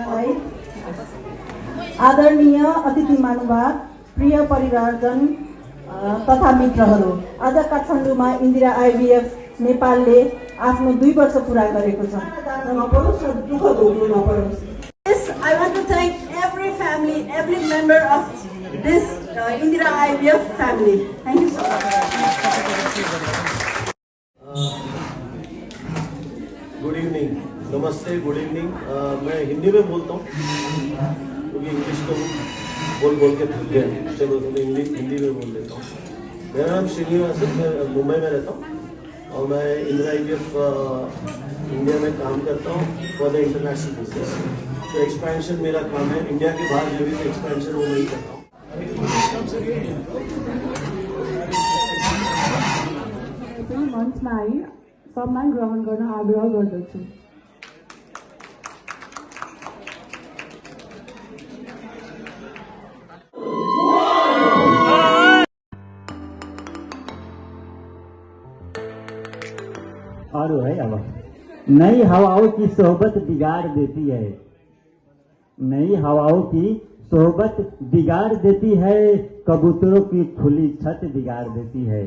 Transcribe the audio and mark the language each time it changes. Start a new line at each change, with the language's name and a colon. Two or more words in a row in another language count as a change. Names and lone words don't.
Nepali: आदरणीय अतिथि महानुभाव प्रिय परिवारजन तथा मित्रहरू आज काठमाडौँमा इन्दिरा आइभीएफ नेपालले आफ्नो 2 वर्ष पुरा गरेको छ नपरोस् र दुःख भोग्नु नपरोस्
English: Yes, I want to thank every family, every member of this Indira IVF family. Thank you so much. नमस्ते, good evening.
Hindi: मैं हिंदी में बोलता हूँ क्योंकि इंग्लिश तो बोल के थक गया, चलो तो मैं हिंदी में बोल लेता हूँ। मेरा नाम श्रीनिवास है, मैं मुंबई में रहता हूँ और मैं इंदिरा IVF इंडिया में काम करता हूँ
English: for the international business.
Hindi: तो एक्सपेंशन मेरा काम है, इंडिया के बाहर जो भी एक्सपेंशन वो मैं करता हूँ।
Nepali: मञ्चमा आई सम्मान ग्रहण गर्न आग्रह गर्दछु।
Hindi: और है अब नई हवाओं की सोहबत बिगाड़ देती है, नई हवाओं की सोहबत बिगाड़ देती है, कबूतरों की खुली छत बिगाड़ देती है।